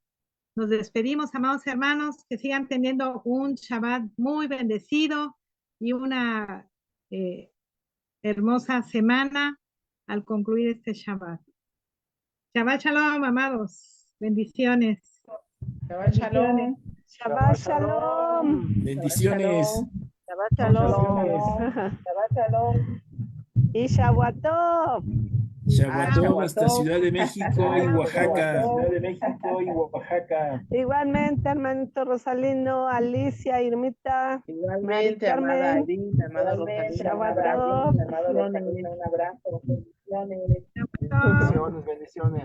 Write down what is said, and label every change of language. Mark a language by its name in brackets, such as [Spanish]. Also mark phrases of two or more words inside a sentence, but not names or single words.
[Spanish] Nos despedimos, amados hermanos, que sigan teniendo un Shabbat muy bendecido y una hermosa semana al concluir este Shabbat. [Hebrew] שבת שלום, [Spanish] amados. Bendiciones. [Hebrew] שבת שלום. שבת שלום. [Spanish] Bendiciones. [Hebrew] שבת שלום. שבת שלום. [Spanish] Y Shavuatov. Shabbatov hasta Ciudad de México y Oaxaca. Igualmente, hermanito Rosalino, Alicia, Irmita. Igualmente, Mari amada Carmen. Edith, amada Rosalina, Shabbatov. un abrazo. Bendiciones.